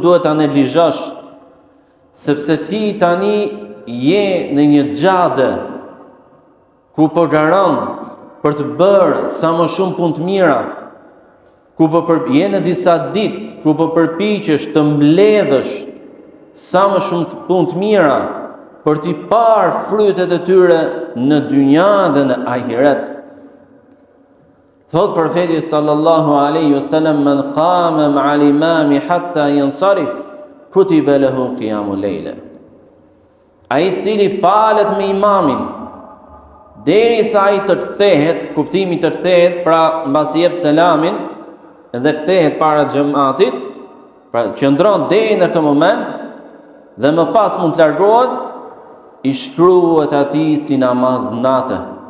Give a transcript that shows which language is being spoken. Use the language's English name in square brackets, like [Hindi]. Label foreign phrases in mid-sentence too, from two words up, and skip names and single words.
[Albanian] duhet ta neglizhosh, sepse ti tani je në një xhade ku po garon për të bërë sa më shumë punë të mira, ku po je në disa ditë ku po përpiqesh të mbledhësh sa më shumë punë të mira për t'i parë frytet e tyre në dynja dhe në ahiret. Thot profeti [Arabic] صلى الله عليه وسلم من قام مع الإمام حتى ينصرف كتب له قيام ليلة. [Albanian] Ai i cili falet me imamin derisa ai të kthehet, kuptimi të kthehet, pra mbasi jep selamin dhe kthehet para xhamatit, pra qëndron deri në këtë moment dhe më pas mund të largohet, i shkruhet atij si namaz natë.